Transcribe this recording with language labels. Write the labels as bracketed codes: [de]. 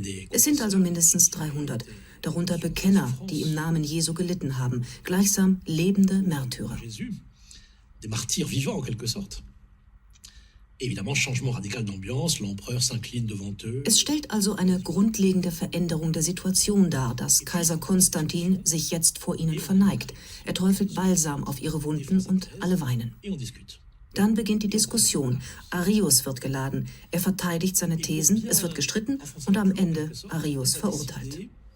[de] Es sind also mindestens 300, darunter Bekenner, die im Namen Jesu gelitten haben, gleichsam lebende Märtyrer. [fr] Des martyrs vivants en quelque sorte. Évidemment, changement radical d'ambiance, l'empereur s'incline devant eux. [de] Es stellt also eine grundlegende Veränderung der Situation dar, dass Kaiser Konstantin sich jetzt vor ihnen verneigt. Er träufelt Balsam auf ihre Wunden und alle weinen. Dann beginnt die Diskussion. Arius wird geladen. Er verteidigt seine Thesen, es wird gestritten und am Ende Arius verurteilt.